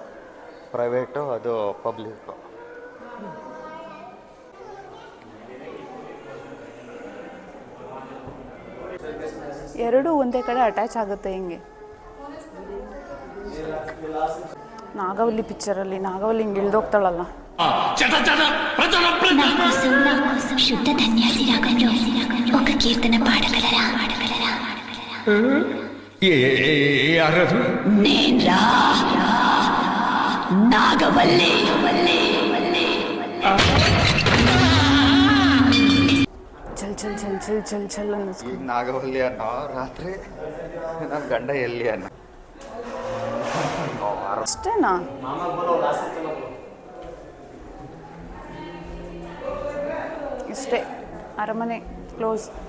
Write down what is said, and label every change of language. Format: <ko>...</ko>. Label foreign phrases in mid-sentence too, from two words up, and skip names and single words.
<kn>ಪ್ರೈವೇಟು, ಅದು ಪಬ್ಲಿಕ್ಕು. ಎರಡೂ ಒಂದೇ ಕಡೆ ಅಟ್ಯಾಚ್ ಆಗುತ್ತೆ ಹಿಂಗೆ. ನಾಗವಲ್ಲಿ ಪಿಕ್ಚರಲ್ಲಿ ನಾಗವಲ್ಲಿ ಹಿಂಗೆ ಇಳ್ದೋಗ್ತಾಳಲ್ಲ.</kn> <te>శుద్ధ ధన్యాసి రాగంలో ఒక కీర్తన పాడగలరా? నేన్రా నాగవల్లి.</te> <kn>ಚಲ್ ಚಲ್ ಚಲ್ ಚಲ್ ಚಲ್ ಚಲ್ ಅನ್ನಿಸ್ಕೊ. ಈಗ ನಾಗವಲ್ಲಿ ಅನ್ನೋ, ರಾತ್ರಿ ನನ್ನ ಗಂಡ ಎಲ್ಲಿ ಅನ್ನೋ. ಅಷ್ಟೇನಾ? ಇಷ್ಟೇ, ಅರಮನೆ ಕ್ಲೋಸ್.</kn>